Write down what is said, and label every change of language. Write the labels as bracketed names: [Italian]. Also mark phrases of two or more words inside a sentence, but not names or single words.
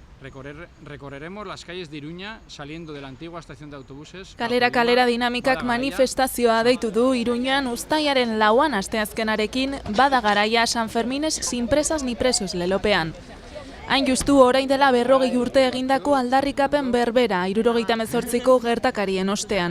[Spanish] Recorreremos las calles de Iruña saliendo de la antigua estación de autobuses. [Basque] Kalera dinamikak manifestazioa deitu du Iruñan uztailaren 4 asteazkenarekin Bada garaia San Fermines [Spanish] sin presas ni presos [Basque] lelopean. Hain justu orain dela 40 urte egindako aldarrikapen berbera 78ko gertakarien ostean.